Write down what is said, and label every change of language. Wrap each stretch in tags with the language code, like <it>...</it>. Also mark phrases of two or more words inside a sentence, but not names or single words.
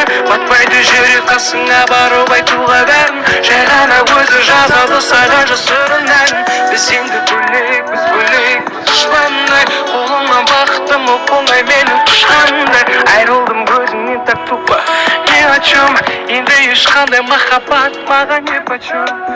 <kk>Батпайды жүрек қасыңа барып айтуға бәрін, жай ғана өзі жазады саған жасырын әнін. Біз енді бөлек, біз дұшпандай, қолымнан бақыттым оп-оңай менің құшқандай. Айрылдым көзіңнен</kk> <ru>так тупо, ни о чем,</ru> <kk>енді ешқандай махаббат маған</kk> <ru>не почем.</ru>